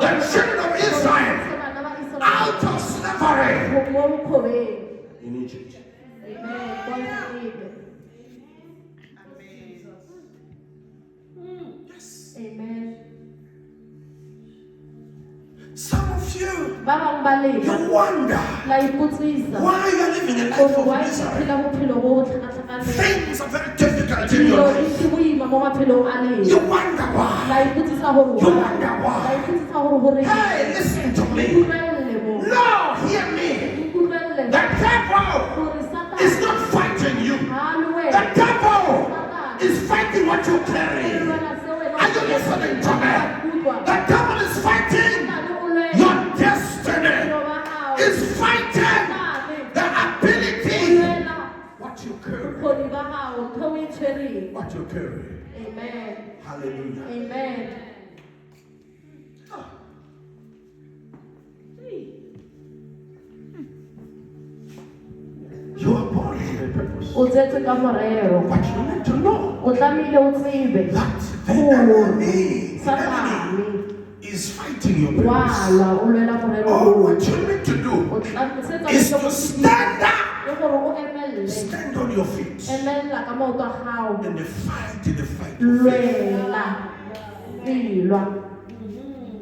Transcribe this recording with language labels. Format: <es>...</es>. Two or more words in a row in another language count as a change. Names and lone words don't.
<en>the children of Israel</en> <tn>bana ba Israel</tn> <en>out of slavery</en> <tn>mo bokhobeng.</tn> <en>in Egypt. Amen. God is able. Yes. Amen. Some of you,</en> <tn>Ba bang ba le</tn> <en>you wonder</en> <tn>la ipotsisa</tn> <en>why you are living a life</en> <tn>gore</tn> <en>of</en> <tn>why ke</tn> <en>misery.</en> <tn>phela bophelo bo bo tlhakatlhakaneng.</tn> <en>Things are very difficult in your</en> <tn>Dilo</tn> <en>life.</en> <tn>di boima mo maphelong a lena.</tn> <en>You wonder</en> <tn>La</tn> <en>why.</en> <tn>ipotsisa gore</tn> <en>You why. wonder why.</en> <tn>La ipotsisa gore gore</tn> <en>Hey, listen to me.</en> <tn>nkutlwelele mo.</tn> <en>No, hear me.</en> <tn>Nkutlwelele</tn> <en>The devil</en> <tn>gore Satan</tn> <en>is not fighting you.</en> <tn>ha le</tn> <en>The</en> <tn>wena.</tn> <en>devil is fighting what you carry. Are you listening to me? The devil is fighting your destiny. Is fighting the ability what you carry. What you carry. Amen. Hallelujah. Amen. You are born for a purpose.</en> <tn>O tsetse ka morero.</tn> <en>But you need to know</en> <tn>O tlamehile o tsebe</tn> <en>that the</en> <tn>gore</tn> <en>enemy</en> <tn>Satane</tn> <en>is fighting your</en> <tn>wa</tn> <en>purpose.</en> <tn>lwa o lwela morero</tn> <en>All</en> <tn>oo.</tn> <en>what you need to do</en> <tn>O tlamehile</tn> <en>is to stand up.</en> <tn>le gore o emelle.</tn> <en>Stand on your feet</en> <tn>Emella ka maoto a gago.</tn> <en>and fight the fight.</en> <tn>Lwela. Dilwa.</tn>